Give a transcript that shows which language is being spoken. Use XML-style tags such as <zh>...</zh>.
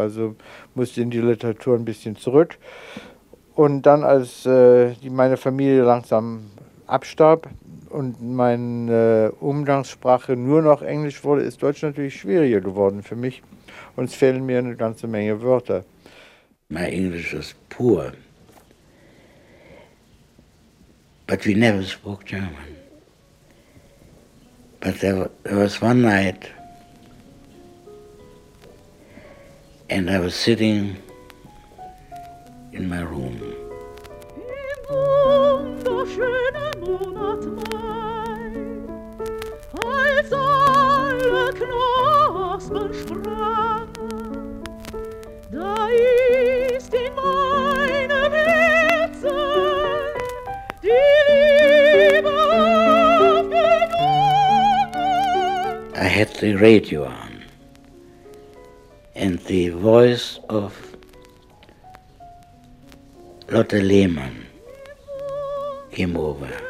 <de>Also musste in die Literatur ein bisschen zurück. Und dann, als meine Familie langsam abstarb und meine Umgangssprache nur noch Englisch wurde, ist Deutsch natürlich schwieriger geworden für mich. Und es fehlen mir eine ganze Menge Wörter. Mein Englisch ist pur.</de> <en>But we never spoke German. But there was one night and I was sitting in my room.</en> <de>Im wunderschönen Monat Mai, als alle Knospen sprangen, da ist in meinem Herzen die Liebe aufgegangen.</de> <en>I had the radio on. And the voice of Lotte Lehmann came over.</en>